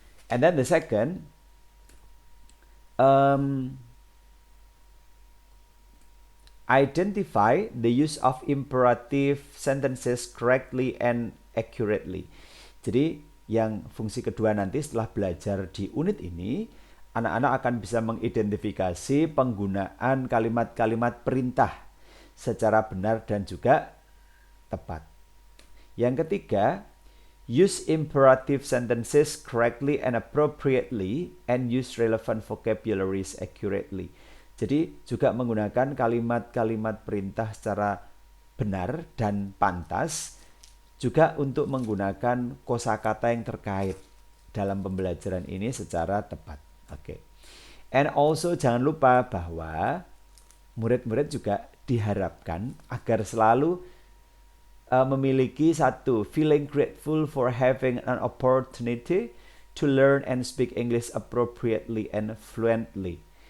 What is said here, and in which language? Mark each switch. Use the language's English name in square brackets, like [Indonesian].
[English] And then the second, identify the use of imperative sentences correctly and accurately. [Indonesian] Jadi yang fungsi kedua nanti setelah belajar di unit ini, anak-anak akan bisa mengidentifikasi penggunaan kalimat-kalimat perintah secara benar dan juga tepat. Yang ketiga, [English] use imperative sentences correctly and appropriately and use relevant vocabularies accurately. [Indonesian] Jadi juga menggunakan kalimat-kalimat perintah secara benar dan pantas, juga untuk menggunakan kosakata yang terkait dalam pembelajaran ini secara tepat. [English] Oke. And also [Indonesian] jangan lupa bahwa murid-murid juga diharapkan agar selalu memiliki satu, [English] feeling grateful for having an opportunity to learn and speak English appropriately and fluently.